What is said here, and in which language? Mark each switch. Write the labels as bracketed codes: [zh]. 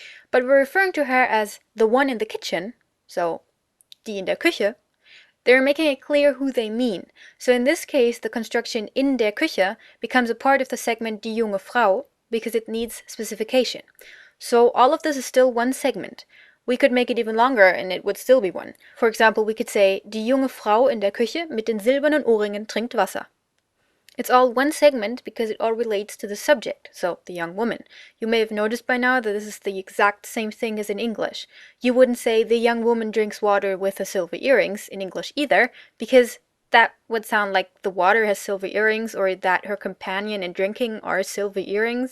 [en] But we're referring to her as the one in the kitchen, so [de] die in der Küche. [en] They're making it clear who they mean. So in this case, the construction in der Küche becomes a part of the segment die junge Frau because it needs specification. So all of this is still one segment. We could make it even longer and it would still be one. For example, we could say, [de] die junge Frau in der Küche mit den silbernen Ohrringen trinkt Wasser. [en] It's all one segment because it all relates to the subject, so the young woman. You may have noticed by now that this is the exact same thing as in English. You wouldn't say, the young woman drinks water with the silver earrings in English either, because that would sound like the water has silver earrings or that her companion in drinking are silver earrings.